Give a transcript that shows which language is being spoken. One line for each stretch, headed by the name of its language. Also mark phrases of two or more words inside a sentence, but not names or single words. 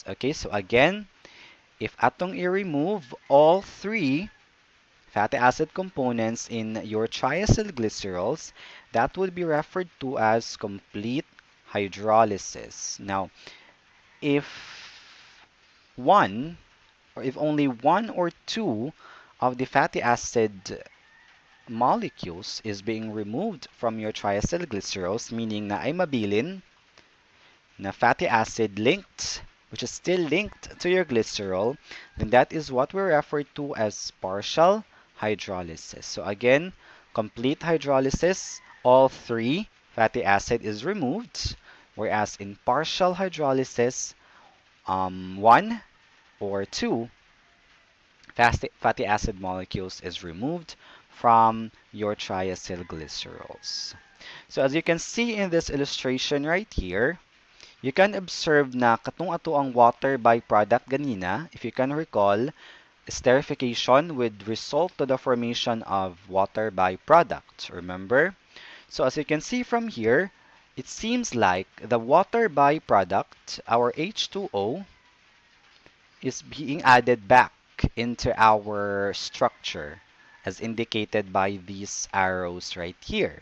English: Okay, so again, if
Cebuano: atong i-remove
English: all three fatty acid components in your triacylglycerols, that would be referred to as complete hydrolysis. Now, if one or if only one or two of the fatty acid molecules is being removed from your triacylglycerols, meaning
Cebuano: na ay mabilin na
English: fatty acid linked, which is still linked to your glycerol, then that is what we refer to as partial hydrolysis. So again, complete hydrolysis, all three fatty acid is removed, whereas in partial hydrolysis, one or two fatty acid molecules is removed from your triacylglycerols. So as you can see in this illustration right here, you can observe
Cebuano: na katong ato ang
English: water byproduct ganina, if you can recall, esterification would result to the formation of water byproduct. Remember? So as you can see from here, it seems like the water byproduct, our H2O, is being added back into our structure as indicated by these arrows right here.